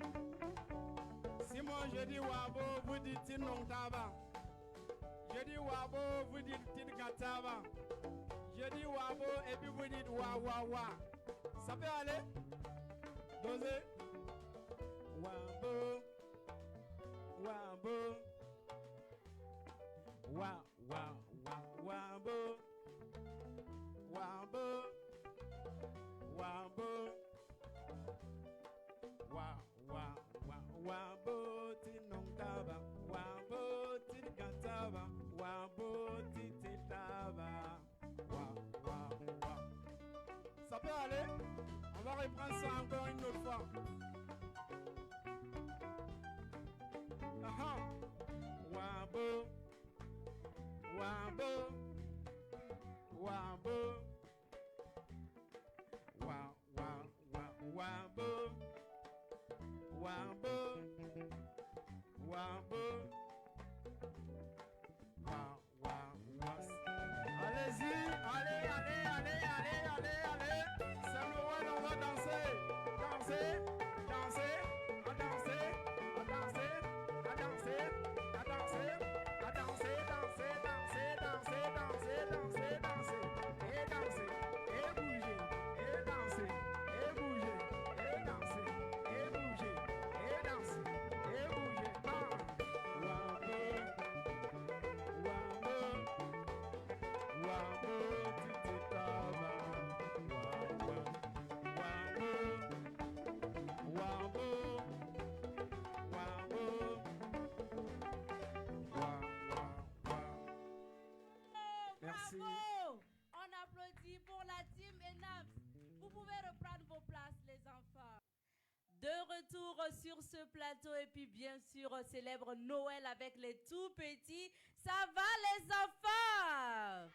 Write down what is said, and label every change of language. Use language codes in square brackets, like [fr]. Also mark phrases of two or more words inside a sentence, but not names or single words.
[fr] Si moi je dis Wabo, vous dites Tinongtaba. Je dis Wabo, vous dites Tinkataba. Je dis Wabo et puis vous dites Wa Wa Wa. Ça peut aller? Dosez. Wabo. Wabo. Wa Wa Wa. Wabo. Wabo. Wabo. Wa Wa Wa. Wabo Tinongtaba. Wabo Tinkataba. Wabo peut aller. On va reprendre ça encore une autre fois. Wabo, wabo, wabo, wa wa wa wabo, wabo, wabo, wa wa wa. Allez-y, allez, allez, allez, allez, allez, allez. C'est Noël, on va danser, danser, danser, à danser, à danser, à danser, à danser, à danser, danser, danser, danser, danser, danser, danser, et danser, et bouger, et danser, et bouger, et danser, et bouger, et danser, et bouger. Wabo, wabo, wabo, tititaba, wabo, wabo, wabo, wabo, wa, wa, wa. Merci. Bravo! On applaudit pour la team ENAPS. Vous pouvez reprendre vos places, les enfants. De retour sur ce plateau et puis bien sûr on célèbre Noël avec les tout petits. Ça va les enfants?